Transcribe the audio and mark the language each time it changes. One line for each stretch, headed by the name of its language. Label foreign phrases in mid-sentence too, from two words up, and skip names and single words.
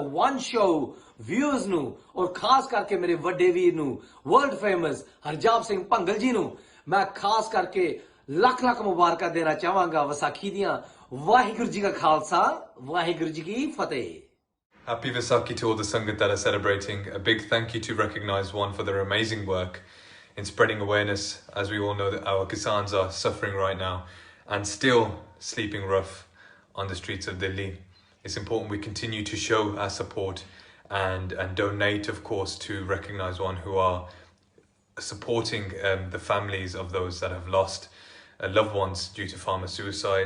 Punjabi: ਵਨ ਸ਼ੋ ਵਿਊਅਰਜ਼ ਨੂੰ ਔਰ ਖਾਸ ਕਰਕੇ ਮੇਰੇ ਵੱਡੇ ਵੀਰ ਨੂੰ
English: world famous
Punjabi: ਹਰਜਾਬ ਸਿੰਘ ਭੰਗਲ ਜੀ ਨੂੰ ਮੈਂ ਖਾਸ ਕਰਕੇ ਲੱਖ ਲੱਖ ਮੁਬਾਰਕ ਦੇਣਾ ਚਾਹਾਂਗਾ ਵਸਾਖੀ ਦੀਆਂ। ਵਾਹਿਗੁਰੂ ਜੀ ਕਾ ਖਾਲਸਾ, ਵਾਹਿਗੁਰੂ ਜੀ ਕੀ ਫਤਹਿ।
English: Happy Vaisakhi to all the Sangat that are celebrating. A big thank you to Recognise One for their amazing work in spreading awareness, as we all know that our Kisans are suffering right now and still sleeping rough on the streets of Delhi. It's important we continue to show our support and donate, of course, to Recognise One, who are supporting the families of those that have lost loved ones due to farmer suicide.